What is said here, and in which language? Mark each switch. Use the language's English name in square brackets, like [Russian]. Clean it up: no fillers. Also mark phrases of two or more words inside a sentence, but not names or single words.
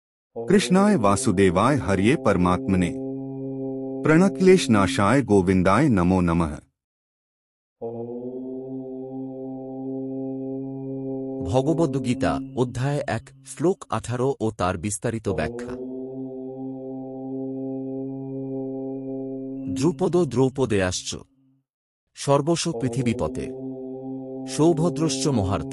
[Sanskrit] कृष्णाय वासुदेवाय हरिये परमात्मने प्रणक्लेश नाशाय गोविंदाय नमो नमः। [Bangla] ভগবদ্গীতা অধ্যায় ১ শ্লোক ১৮ ও তার বিস্তারিত ব্যাখ্যা। [Sanskrit] দ্রুপদ দ্রৌপদেয়াশ্চ সর্বস্ব পৃথিবীপতে সৌভদ্রশ্চ মহার্থ।